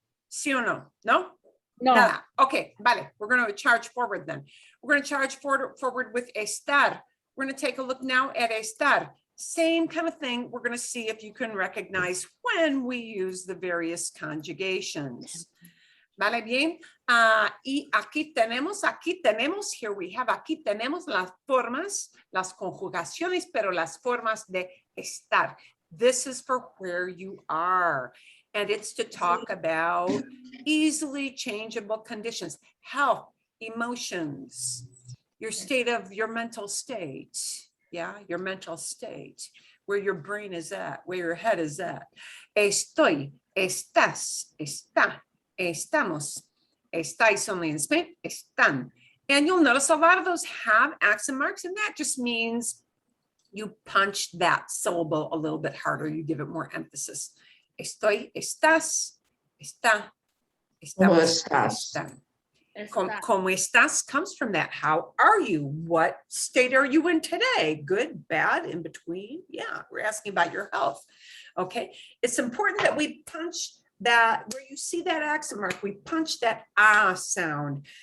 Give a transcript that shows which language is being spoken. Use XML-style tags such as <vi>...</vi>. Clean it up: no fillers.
<es>Sí o no? No? No. Nada. Okay, vale.</es> <en>We're going to charge forward then. We're going to charge forward with estar. We're going to take a look now at estar. Same kind of thing. We're going to see if you can recognize when we use the various conjugations.</en> <es>¿Vale bien? Y aquí tenemos,</es> <en>here we have,</en> <es>aquí tenemos las formas, las conjugaciones, pero las formas de estar.</es> <en>This is for where you are. And it's to talk about easily changeable conditions, health, emotions, your mental state. Yeah, your mental state, where your brain is at, where your head is at.</en> <es>Estoy, estás, está, estamos, estáis</es> <en>only in Spain,</en> <es>están.</es> <en>And you'll notice a lot of those have accent marks, and that just means you punch that syllable a little bit harder, you give it more emphasis.</en> <es>Estoy, estás, está, estamos, están. Como estás</es> <en>comes from that. How are you? What state are you in today? Good, bad, in between? Yeah, we're asking about your health. Okay, it's important that we punch that, where you see that accent mark, we punch that ah sound.</en>